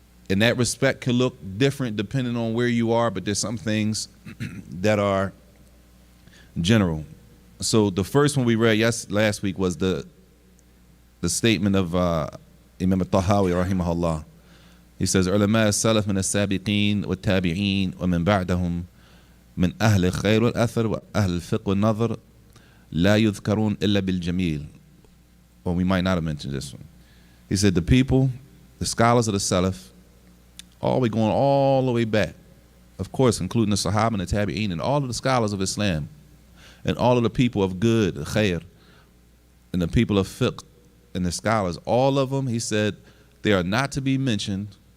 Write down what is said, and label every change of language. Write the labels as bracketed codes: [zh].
[en] And that respect can look different depending on where you are, but there's some things that are general. So the first one we read last week was the statement of Imam al-Tahawi rahimahullah. He says, [ar] علماء السلف من السابقين والتابعين ومن بعدهم من أهل الخير والأثر وأهل الفقه والنظر لا يذكرون إلا بالجميل. [en] Well, we might not have mentioned this one. He said the people, the scholars of the Salaf, going all the way back, of course, including the Sahaba and the Tabi'een and all of the scholars of Islam and all of the people of good, the khair, and the people of fiqh and the scholars, all of them, he said, they are not to be mentioned.